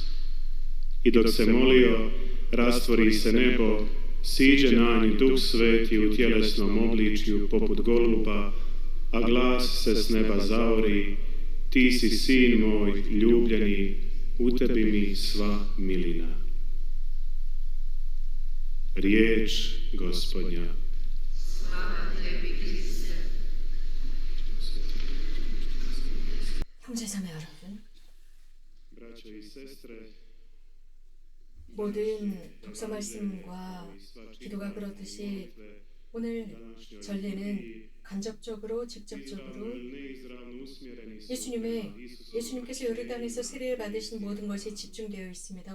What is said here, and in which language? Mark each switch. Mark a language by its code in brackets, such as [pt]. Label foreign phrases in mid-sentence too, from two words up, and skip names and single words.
[hr] I dok se molio, rastvori se nebo, siđe na njih Duh Sveti u tjelesnom obličju poput goluba, a glas se s neba zaori: ti si sin moj ljubljeni, u tebi mi sva milina. Riječ Gospodnja. Slava tebi, Kriste. [ko] 형제자매 여러분, [hr] Braćo i sestre, [ko] 모든 독서 말씀과 기도가 그렇듯이 오늘 전례는 간접적으로 직접적으로 예수님께서 요르단에서 세례를 받으신 모든 것에 집중되어 있습니다.